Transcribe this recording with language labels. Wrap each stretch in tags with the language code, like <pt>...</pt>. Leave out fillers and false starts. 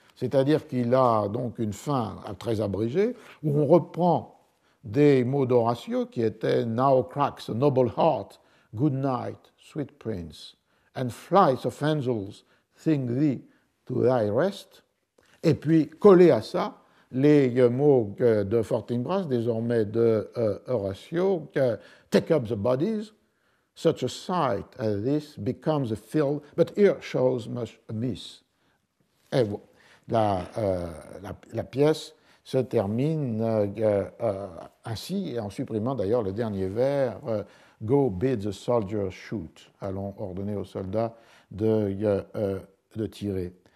<fr>C'est-à-dire qu'il a donc une fin très abrégée, où on reprend des mots d'Horatio qui étaient «</fr> <en>Now cracks a noble heart, good night, sweet prince, and flights of angels sing thee to thy rest</en> <fr>», et puis collé à ça, les mots de Fortinbras, désormais de Horatio,</fr> <en>take up the bodies, such a sight as this becomes a field, but here shows much amiss.</en> <fr>Et la pièce se termine ainsi, et en supprimant d'ailleurs le dernier vers,</fr> <en>Go bid the soldier shoot.</en> <fr>Allons ordonner aux soldats de tirer.</fr>